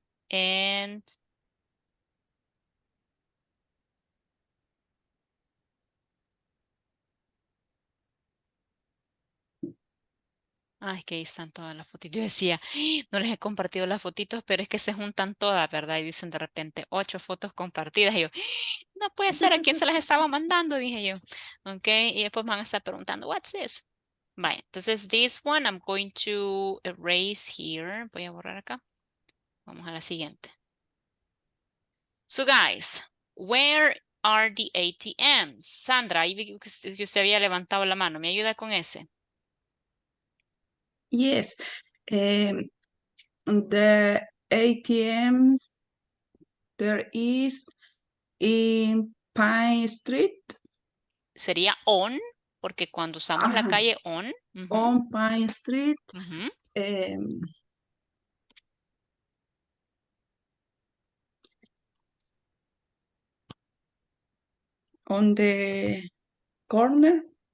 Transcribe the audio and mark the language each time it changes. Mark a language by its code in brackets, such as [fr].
[es] And ay, que ahí están todas las fotitos. Yo decía, no les he compartido las fotitos, pero es que se juntan todas, ¿verdad? Y dicen de repente 8 fotos compartidas. Y yo, no puede ser, ¿a quién se las estaba mandando? Dije yo. Ok, y después me van a estar preguntando, [en] what's this? [es] Vaya, entonces [en] this one I'm going to erase here. [es] Voy a borrar acá. Vamos a la siguiente. [en] So guys, where are the ATMs? [es] Sandra, ahí vi que usted había levantado la mano. ¿Me ayuda con ese? [en] Yes. The ATMs there is in Pine Street. [es] Sería on, porque cuando usamos la Ajá. calle on. [en] On Pine Street. Ujú. On the corner.